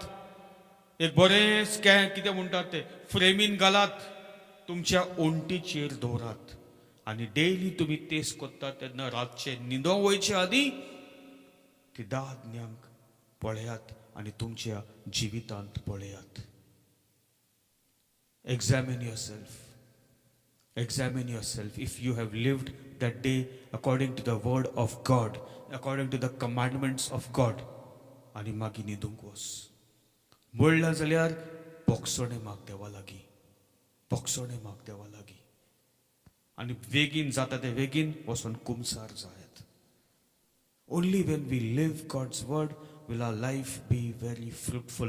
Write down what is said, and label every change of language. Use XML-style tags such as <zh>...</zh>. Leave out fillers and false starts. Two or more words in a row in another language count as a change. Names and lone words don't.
<kok>एक बरें स्कॅन कितें म्हणटात ते फ्रेमीन घालात, तुमच्या ओंटीचेर दवरात आनी डेली तुमी तेच कोत्तात तेन्ना रातचे न्हिदोंक वयचे आदीं ती 10 आज्ञांक पळयात आनी तुमच्या जिवितांत पळयात.</kok> <en>Examine yourself if you have lived that day according to the word of God, according to the commandments of God.</en> <kok>आनी मागीर न्हिदूंक वच. म्हणला जाल्यार बोगसोणें माग देवा लागीं, बोगसोणें माग देवा लागीं. आनी बेगीन जाता ते बेगीन वचून कुमसार जायात.</kok> <en>Only when we live God's word will our life be very fruitful.</en>